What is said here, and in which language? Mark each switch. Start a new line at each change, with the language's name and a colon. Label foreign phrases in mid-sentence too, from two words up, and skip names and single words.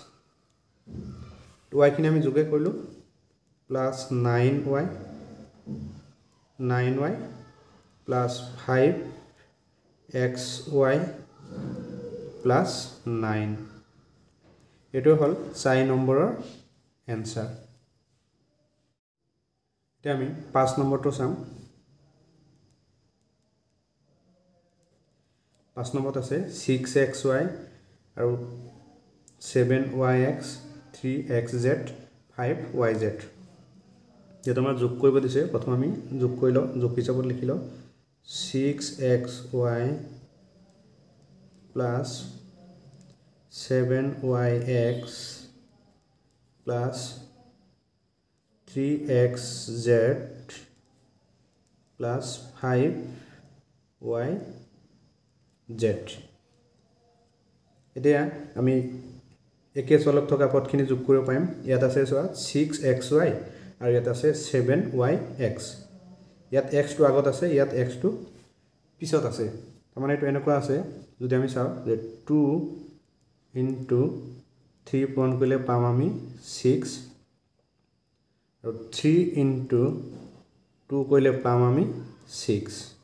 Assamese: y খিনি আমি যোগে কৰিলো প্লাছ 9y প্লাছ 5xy প্লাছ 9 এটো হল 4 নম্বৰৰ এনসার এতিয়া আমি 5 নম্বৰটো চাম 5 নম্বৰত আছে 6xy আৰু 7yx 3xz 5yz যেটা আমাৰ যোগ কৰিব দিছে প্ৰথম আমি যোগ কৰি লওঁ যোগ হিচাপত লিখি লওঁ 6xy plus 7yx plus 3xz plus 5yz এতিয়া আমি একে চলক থকা পদখিনি যোগ কৰিব পাৰিম ইয়াত আছে চোৱা 6xy আৰু ইয়াত আছে 7yx ইয়াত x টো আগত আছে ইয়াত x টো পিছত আছে তাৰমানে এটো এনেকুৱা আছে যদি আমি চাও যে 2 into 3 পূৰণ কৰিলে পাম আমি 6 আৰু 3 into 2 কৰিলে পাম আমি 6